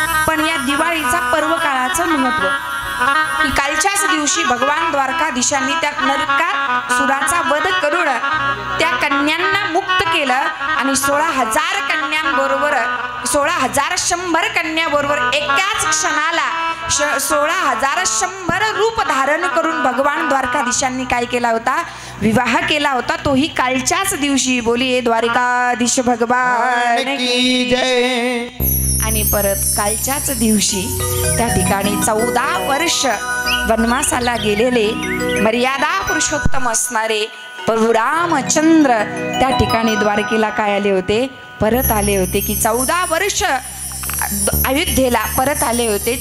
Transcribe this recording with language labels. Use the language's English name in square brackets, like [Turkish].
[Marathi] पण या दिवाळीचा पर्व काळाचं महत्व की कालच्याच दिवशी भगवान द्वारकाधीशांनी त्या नरकासुराचा वध करून त्या कन्यांना मुक्त केलं आणि 16,000 कन्यांबरोबर 16,100 कन्याबरोबर एकाच क्षणाला 16,100 रूप धारण करून भगवान द्वारकाधीशांनी काय केला होता, विवाह केला होता. तोही कालच्याच दिवशी. [Hindi] बोलिये द्वारकाधीश भगवान की जय. [Marathi] आणि परत कालच्याच दिवशी त्या ठिकाणी 14 वर्ष वनवासाला गेलेले मर्यादा पुरुषोत्तम असणारे प्रभू रामचंद्र त्या ठिकाणी द्वारकेला काय आले होते, परत आले होते. की 14 वर्ष अयोध्येला परत आले होते.